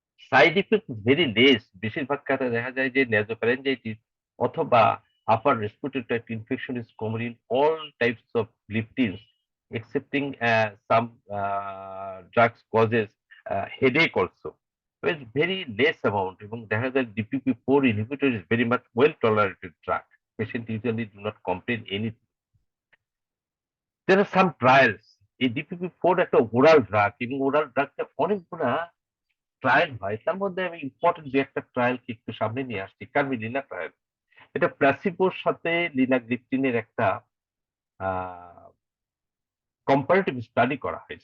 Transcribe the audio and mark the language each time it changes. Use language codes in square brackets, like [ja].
[bn] Side effect very less. বেশিরভাগ ক্ষেত্রে দেখা যায় যে নেজোফ্যারেঞ্জাইটিস অথবা upper respiratory tract infection is common in all types of লিপটিনস, [en] excepting some drugs causes headache also. So it's very less amount, [bn] এবং দেখা যায় [en] DPP4 inhibitor is very much well tolerated drug. Patient usually do not complain anything. There are some trials. [bn] এই DPP4 একটা oral drug, এবং oral ড্রাগটা অনেকগুলা trial হয়। তার মধ্যে আমি ইম্পর্টেন্ট যে একটা ট্রায়ালকে একটু সামনে নিয়ে আসছি, কার্মিলিনা ট্রায়াল। এটা প্লাসিবোর সাথে লিনাগ্লিপটিনের একটা কম্পারেটিভ স্টাডি করা হয়।